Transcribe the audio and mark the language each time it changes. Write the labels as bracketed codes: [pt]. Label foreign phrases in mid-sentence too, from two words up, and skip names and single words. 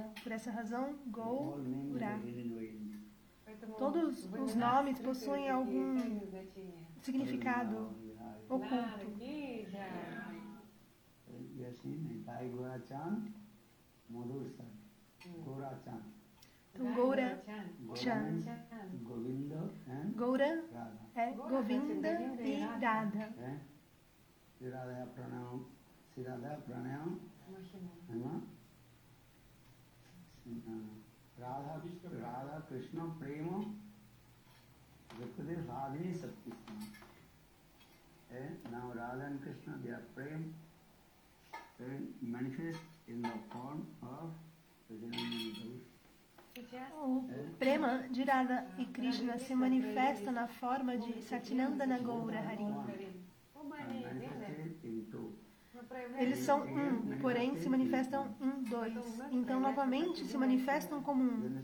[pt] Por essa razão, Gaura. Todos os nomes possuem algum significado oculto. Então, Gaura Chan. Gaura é Govinda e Radha. Radha Krishna Prema Radhini Satkrishna. [en] Now Radha and Krishna, they are prema manifest in the form of [pt] o prema de Radha e Krishna se manifesta na forma de Sachinandana Gaura Hari. Eles são um, porém se manifestam em dois. Então, novamente, se manifestam como um.